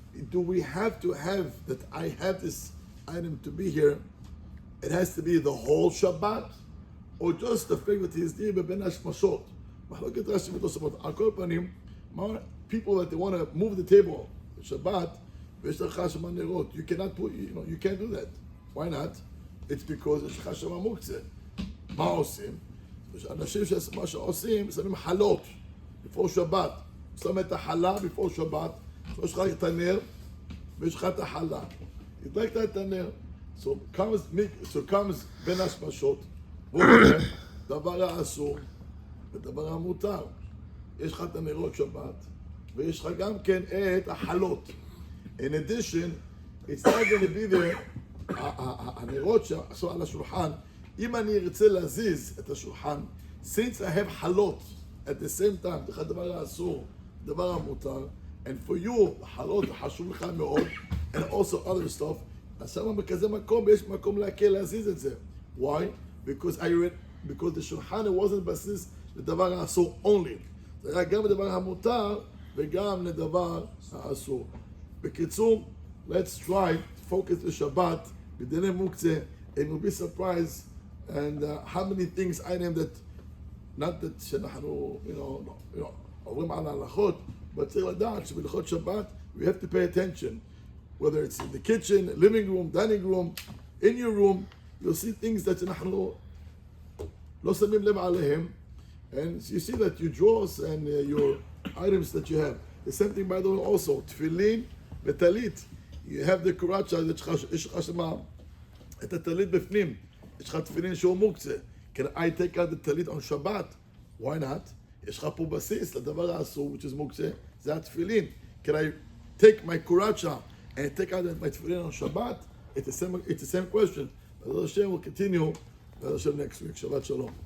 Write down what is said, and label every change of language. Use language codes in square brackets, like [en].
[en] Do we have to have that I have this item to be here? It has to be the whole Shabbat, or just the fact that he's there beben hashmashot. Mahloket Rashi and Tosafot. [he] Al kol panim, [en] people that they want to move the table Shabbat, you cannot put, you can't do that. Why not? [he] It's because יש לך שם מוקצה. מה עושים? אנשים מה שעושים, שמים חלות before שבת. שמים את החלה before שבת. יש לך את הנר, ויש לך את החלה. הדלקת את הנר. [en] So comes [he] בין השמשות, והוא אומר, דבר האסור ודבר המותר. יש לך את הנרות שבת, ויש לך גם כן את החלות. [en] In addition, it's not going to be there, [he] הנרות שעשו על השולחן, אם אני ארצה להזיז את השולחן, [en] since I have [he] חלות [en] at the same time, [he] זה הדבר האסור, דבר המותר, [en] and for you, [he] חלות חשוב לך מאוד, [en] and also other stuff, [he] אז שמה בכזה מקום, יש מקום להקל להזיז את זה. [en] Why? Because the שולחן wasn't [he] בסיס לדבר האסור [en] only. [he] זה היה גם לדבר המותר וגם לדבר האסור. בקיצור, [en] let's try to focus the Shabbat [he] בדיני מוקצה, [en] and you'll be surprised and how many things I named that, not that [he] שאנחנו, עוברים על ההלכות, [en] but [he] צריך לדעת שבהלכות שבת, [en] we have to pay attention. Whether it's in the kitchen, living room, dining room, in your room, you'll see things that [he] אנחנו לא שמים לב עליהם, [en] and you see that your drawers and your items that you have. The same thing by the way also, tefillin v'talit. You have the kuracha, [he] יש לך שמה, את הטלית בפנים, יש לך תפילין שהוא מוקצה. [en] Can I take out the talit on Shabbat? Why not? [he] יש לך פה בסיס לדבר האסור, [en] which is [he] מוקצה, זה התפילין. [en] Can I take my kuracha and take out my tefillin on Shabbat? It's the same question. But Hashem will continue. Hashem next week. Shabbat shalom.